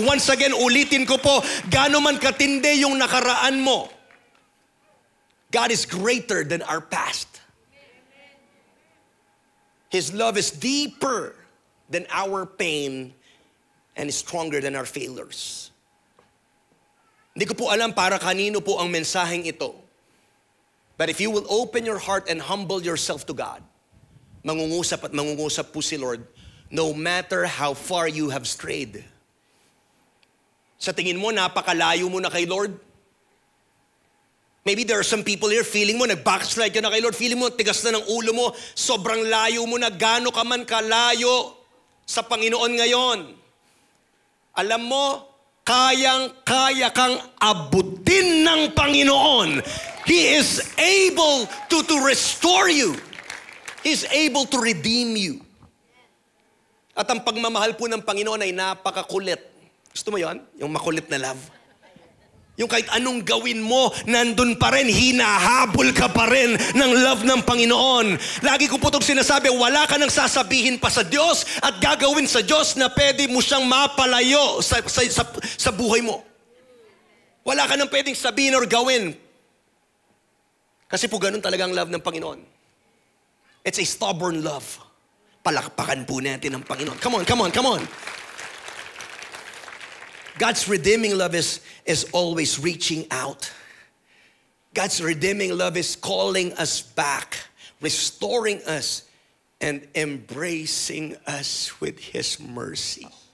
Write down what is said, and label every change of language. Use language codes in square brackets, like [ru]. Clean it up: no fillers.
[en] Once again, [tl] ulitin ko po, gaano man katindi yung nakaraan mo, [en] God is greater than our past. His love is deeper than our pain and is stronger than our failures. [tl] Hindi ko po alam para kanino po ang mensaheng ito. [en] But if you will open your heart and humble yourself to God, [tl] mangungusap at mangungusap po si Lord, [en] no matter how far you have strayed. [tl] Sa tingin mo, napakalayo mo na kay Lord. [en] Maybe there are some people here, [tl] feeling mo, nag-backslide ka na kay Lord, feeling mo, tigas na ng ulo mo, sobrang layo mo na, gaano ka man kalayo sa Panginoon ngayon. Alam mo, kayang-kaya kang abutin ng Panginoon. [en] He is able to restore you. He is able to redeem you. [tl] At ang pagmamahal po ng Panginoon ay napakakulit. Gusto mo yon? Yung makulit na love? Yung kahit anong gawin mo, nandun pa rin, hinahabol ka pa rin ng love ng Panginoon. Lagi ko po itong sinasabi, wala ka nang sasabihin pa sa Diyos at gagawin sa Diyos na pwede mo siyang mapalayo sa buhay mo. Wala ka nang pwedeng sabihin or gawin. Kasi po ganun talaga ang love ng Panginoon. [en] It's a stubborn love. [tl] Palakpakan po natin ang Panginoon. [en] Come on, come on, come on. God's redeeming love is always reaching out. God's redeeming love is calling us back, restoring us, and embracing us with His mercy.